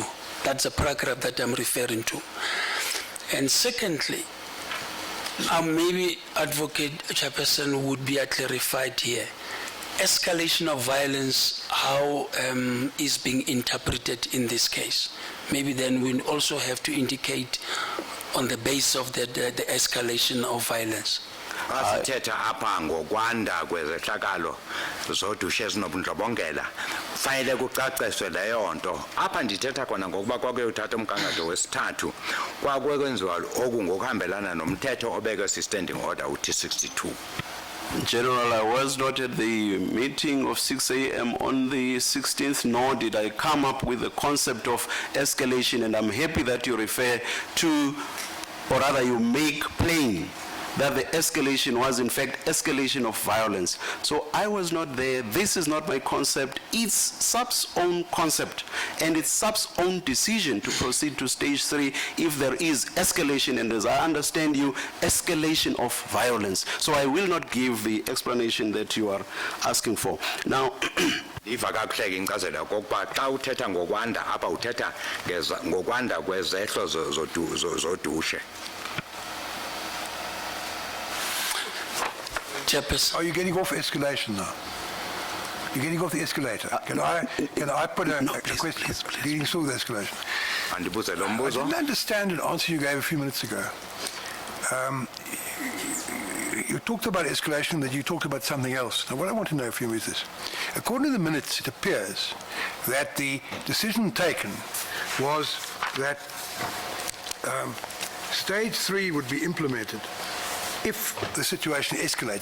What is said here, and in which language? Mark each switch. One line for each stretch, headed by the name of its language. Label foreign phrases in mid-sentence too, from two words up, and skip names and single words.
English: That's a paragraph that I'm referring to. And secondly, maybe Advocate Chairperson would be clarified here. Escalation of violence, how is being interpreted in this case? Maybe then we'll also have to indicate on the basis of the escalation of violence.
Xhosa: Asithetha apha ngokwanda kwezehlakalo zodushe ezinobundlobongela fanele kucaciswe leyo nto apha ndithetha khona ngokuba kwakuyothatha umgangatho wesithathu kwakwenziwa okungokuhambelana nomthetho obekwe si-
English: Standing Order
Xhosa: u-T62.
English: General, I was not at the meeting of 6 a.m. on the 16th, nor did I come up with the concept of escalation, and I'm happy that you refer to, or rather you make plain that the escalation was in fact escalation of violence. So I was not there. This is not my concept. It's SAB's own concept, and it's SAB's own decision to proceed to stage 3 if there is escalation, and as I understand you, escalation of violence. So I will not give the explanation that you are asking for. Now,
Xhosa: Iva kakuhleke incazelo kokuba xa uthetha ngokwanda apha uthetha ngokwanda kwezehlo zodushe.
English: Chairperson. Are you getting off escalation now? You're getting off the escalator. Can I put a question? Please. Dealing through the escalation.
Xhosa: Andibuze lo
English: I
Xhosa: mbuzo.
English: didn't understand an answer you gave a few minutes ago. You talked about escalation, that you talked about something else. Now, what I want to know from you is this. According to the minutes, it appears that the decision taken was that stage 3 would be implemented if the situation escalates.